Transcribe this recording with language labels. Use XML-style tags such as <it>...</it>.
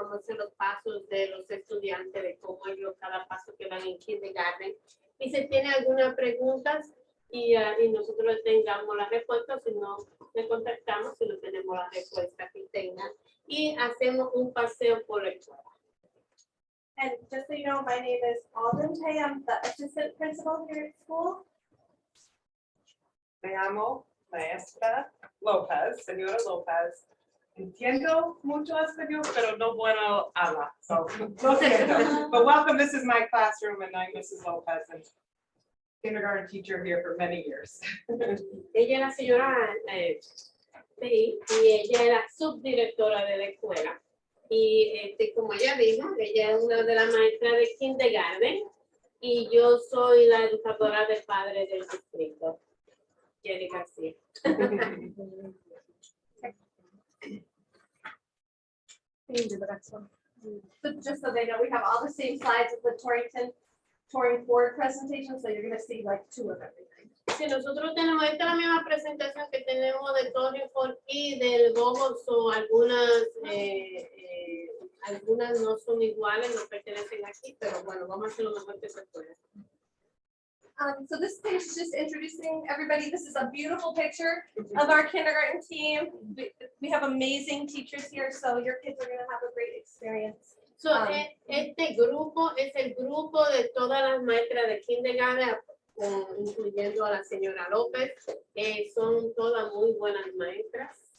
<es>Vamos a hacer los pasos de los estudiantes, de cómo ellos cada paso que van en Kindergarten. Y si tiene alguna pregunta y nosotros le tengamos la respuesta, si no, le contactamos si no tenemos la respuesta que tengan. Y hacemos un paseo por la escuela.</es> <en>And just so you know, my name is Alden Tay. I'm the assistant principal here at school.</en> <es>Me llamo Maestra López, señora López. Entiendo mucho español, pero no bueno hablar. So, lo siento.</es> <en>But welcome, this is my classroom, and I'm Mrs. López, and kindergarten teacher here for many years.</en> <es>Ella es la señora sí, y ella es la subdirectora de la escuela. Y como ella dijo, ella es una de las maestras de Kindergarten y yo soy la educadora de padres del distrito. Jenny García.</es> <en>So just so they know, we have all the same slides as the Torringford presentation, so you're going to see like two of everything.</en> <es>Si nosotros tenemos, esta es la misma presentación que tenemos de Torringford y del Vogel, so algunas no son iguales, no pertenecen aquí, pero bueno, vamos a hacer lo mejor que se pueda.</es> <en>So this page is just introducing everybody. This is a beautiful picture of our kindergarten team. We have amazing teachers here, so your kids are going to have a great experience.</en> <es>So, este grupo es el grupo de todas las maestras de Kindergarten, incluyendo a la señora López. Son todas muy buenas maestras.</es>